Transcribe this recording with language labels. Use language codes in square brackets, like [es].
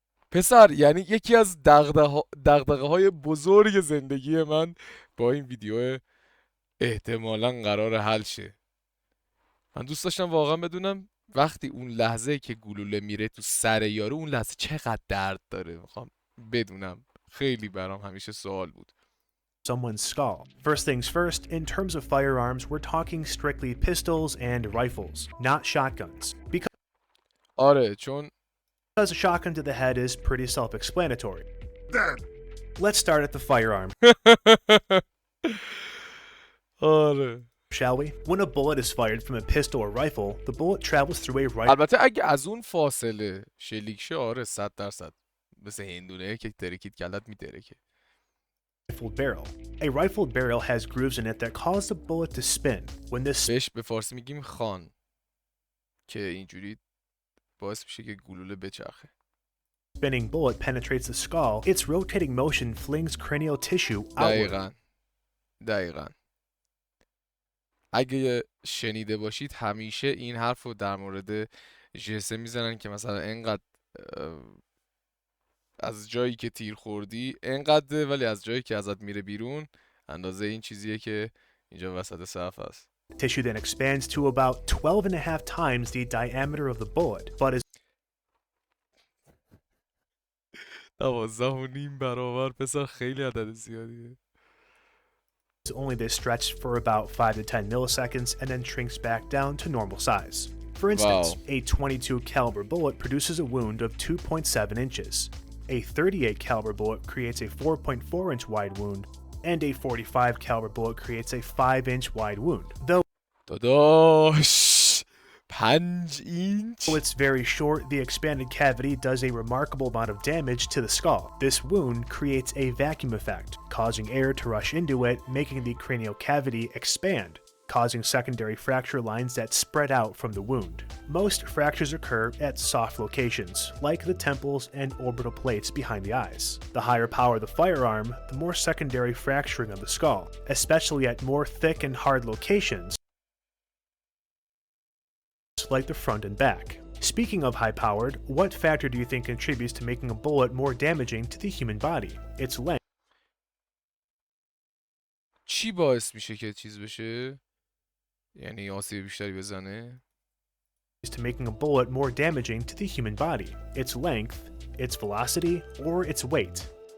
[fa] پسر، یعنی یکی از دغدغه های بزرگ زندگی من با این ویدیو احتمالاً قرار حل شه. من دوست داشتم واقعا بدونم وقتی اون لحظه که گلوله میره تو سر یارو، اون لحظه چقدر درد داره. میخوام بدونم. خیلی برام همیشه سوال بود. [en] someone's skull. First things first, in terms of firearms, we're talking strictly pistols and rifles, not shotguns. [fa] آره، چون [en] Because a shotgun to the head is pretty self-explanatory. Let's start at the firearm, [fa] آره. [en] shall we? When a bullet is fired from a pistol or rifle, the bullet travels through a [fa] البته اگه از اون فاصله شلیک شه، آره 100%، مثل هندونه که ترکید کلت میترکه. [en] rifled barrel. A rifled barrel has grooves in it that cause the bullet to spin. When this [fa] بهش به فارسی میگیم خان، که اینجوری باعث میشه که گلوله بچرخه. [en] spinning bullet penetrates the skull, its rotating motion flings cranial tissue outward. [fa] دقیقاً. اگه شنیده باشید همیشه این حرف رو در مورد جسه میزنن که مثلا انقدر از جایی که تیر خوردی انقدر، ولی از جایی که ازت میره بیرون اندازه این چیزیه که اینجا وسط صف هست. [en] Tissue then expands to about 12.5 times the diameter of the bullet, but is [fa] 12.5 برابر، پسر خیلی عدد زیادیه. [en] only this stretched for about 5 to 10 milliseconds and then shrinks back down to normal size. For instance, Wow. a .22 caliber bullet produces a wound of 2.7 inches. A 38 caliber bullet creates a 4.4-inch wide wound, and a 45 caliber bullet creates a 5-inch wide wound. Though [fa] داداش 5 اینچ [en] it's very short, the expanded cavity does a remarkable amount of damage to the skull. This wound creates a vacuum effect, causing air to rush into it, making the cranial cavity expand, causing secondary fracture lines that spread out from the wound. Most fractures occur at soft locations, like the temples and orbital plates behind the eyes. The higher power the firearm, the more secondary fracturing of the skull, especially at more thick and hard locations, like the front and back. Speaking of high-powered, what factor do you think contributes to making a bullet more damaging to the human body? Its length, [fa] چی باعث میشه که چیز بشه؟ یعنی آسیب بیشتری بزنه؟ [en] to making a bullet more damaging to the human body. Its length, its velocity, or its weight.